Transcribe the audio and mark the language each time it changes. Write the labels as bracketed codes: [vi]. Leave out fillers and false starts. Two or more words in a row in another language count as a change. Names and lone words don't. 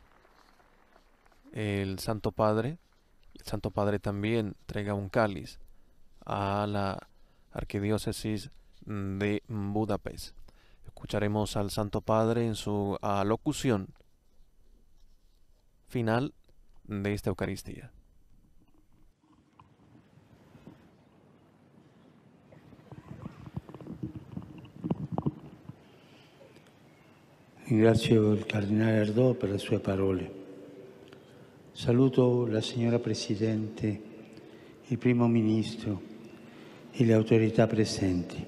[es] el Santo Padre también entrega un cáliz a la Arquidiócesis de Budapest. Escucharemos al Santo Padre en su alocución final de esta Eucaristía. [it] Ringrazio il Cardinale Ardò per le sue parole. Saluto la signora Presidente, il Primo Ministro e le autorità presenti.